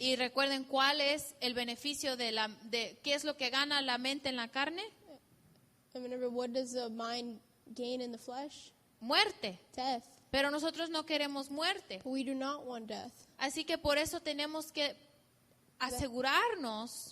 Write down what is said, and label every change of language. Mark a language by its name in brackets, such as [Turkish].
[Spanish] Y recuerden cuál es el beneficio de qué es lo que gana la mente en la carne. [English] And remember, what does the mind gain in the flesh? [Spanish] Muerte. [English] Death. [Spanish] Pero nosotros no queremos muerte. [English] But we do not want death. [Spanish] Así que por eso tenemos que asegurarnos